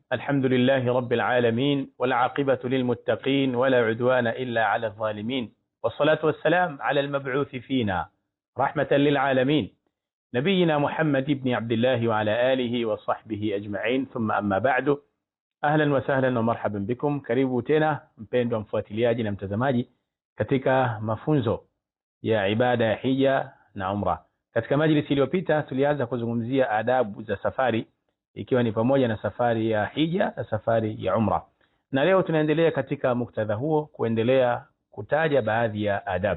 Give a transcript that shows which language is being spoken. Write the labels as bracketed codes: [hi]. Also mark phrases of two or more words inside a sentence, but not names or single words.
[ar] الحمد لله رب العالمين، والعاقبة للمتقين، ولا عدوان إلا على الظالمين، والصلاة والسلام على المبعوث فينا رحمة للعالمين، نبينا محمد بن عبد الله وعلى آله وصحبه أجمعين. ثم أما بعد، أهلا وسهلا ومرحبا بكم. [sw] Karibu tena mpendwa mfuatiliaji na mtazamaji katika mafunzo ya ibada ya hija na umra. Katika majlisi iliyopita tulianza kuzungumzia adabu za safari, ikiwa ni pamoja na safari ya hija na safari ya umra, na leo tunaendelea katika muktadha huo kuendelea kutaja baadhi ya adab.